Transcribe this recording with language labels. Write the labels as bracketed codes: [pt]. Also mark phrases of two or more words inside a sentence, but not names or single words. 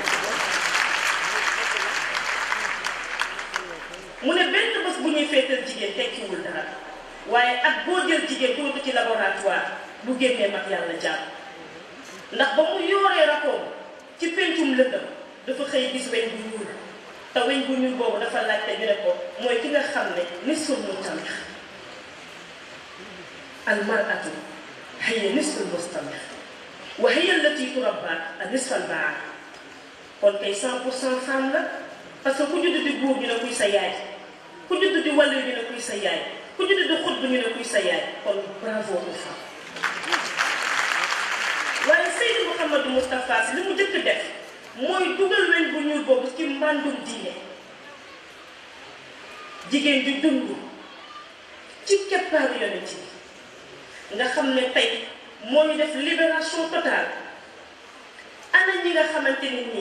[wo] mu ne benn bés bu ñuy feetal jigéen tekkiwul dara waaye ak boo jël jigéen dugal ko ci laboratoire bu génnee mat yàlla jàmm ndax ba mu yooree rakoom ci pencum lëndëm dafa xëy gis weñ bu ñuul te weñ bu ñuul boobu dafa laajte ñu ne ko mooy ki nga xam ne [ar] نصف المجتمع المرأة هي نصف المجتمع وهي التي تربي النصف الباقي [wo] kon kay 100% femme la [fr] parce que [wo] ku judd di góor ñu ne kuy sa yaay ku judd di wàllu ñu ne kuy sa yaay ku judd di xut bu ñu ne kuy sa yaay kon [fr] bravo aux femmes [wo] waaye Seydou Mouhamadou Moustapha Sy li mu jëkk def mooy dugal weñ bu ñuul boobu ci mbàndum diine jigéen di dund ci keppaaru yonent bi nga xam ne tey moo ñu def [fr] libération totale [wo] ana ñi nga xamante ni nii